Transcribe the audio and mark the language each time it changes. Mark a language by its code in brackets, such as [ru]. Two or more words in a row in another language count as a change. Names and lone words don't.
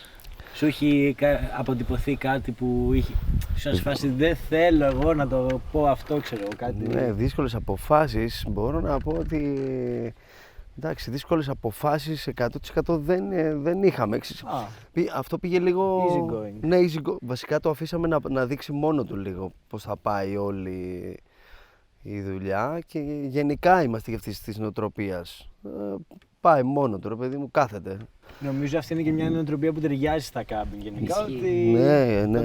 [el] Σου έχει αποτυπωθεί κάτι που είχε. Σου φάση δεν θέλω εγώ να το πω αυτό, ξέρω κάτι. Ναι, δύσκολες αποφάσεις. Μπορώ να πω ότι. Εντάξει, δύσκολες αποφάσεις 100% δεν είχαμε. Αυτό πήγε λίγο. [en] Easy going. [el] Ναι, [en] easy going. [el] Βασικά το αφήσαμε να δείξει μόνο του λίγο πώς θα πάει όλη η δουλειά και γενικά είμαστε για αυτής της νοοτροπίας. Πάει μόνο του, ρε παιδί μου, κάθεται. Νομίζω αυτή είναι και μια νοοτροπία που ταιριάζει στα κάμπινγκ γενικά. Ότι Ναι.